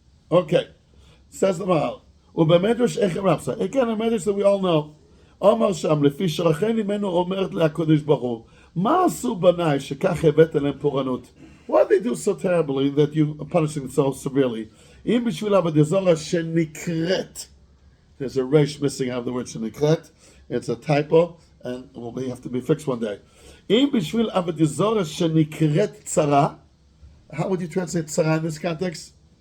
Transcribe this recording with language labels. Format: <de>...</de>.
<en>Okay, says the Maral. Again, a medrash that we all know.</en> <he>אמר שם, לפי שרחני ממנו אומרת להקדוש ברוך הוא, מה עשו בניי שכך הבאת להם פורענות?</he> <en>Why did they do so terribly that you are punishing so severely?</en> <he>אם בשביל עבודה זרה שנקראת,</he> <en>there's a resh missing out of the word שנקראת, it's a typo, and it will have to be fixed one day.</en> <he>אם בשביל עבודה זרה שנקראת צרה,</he> <en>how would you translate צרה in this context?</en>